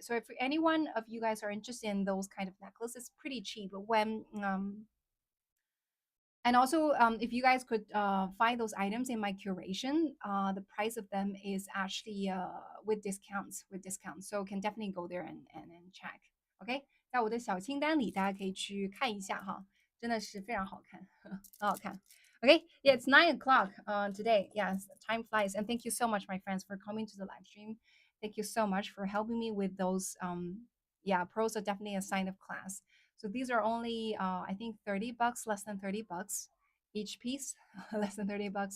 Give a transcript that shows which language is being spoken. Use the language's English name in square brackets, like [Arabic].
[English] So if anyone of you guys are interested in those kind of necklaces, it's pretty cheap. When and also, if you guys could find those items in my curation, the price of them is actually with discounts. So can definitely go there and check. [Chinese] OK，在我的小清单里，大家可以去看一下哈，真的是非常好看，很好看。 [English] Okay, yeah, it's 9 o'clock today. Yes, time flies. And thank you so much, my friends, for coming to the live stream. Thank you so much for helping me with those. Yeah, pros are definitely a sign of class. So these are only, I think, $30, less than $30 each piece, less than $30.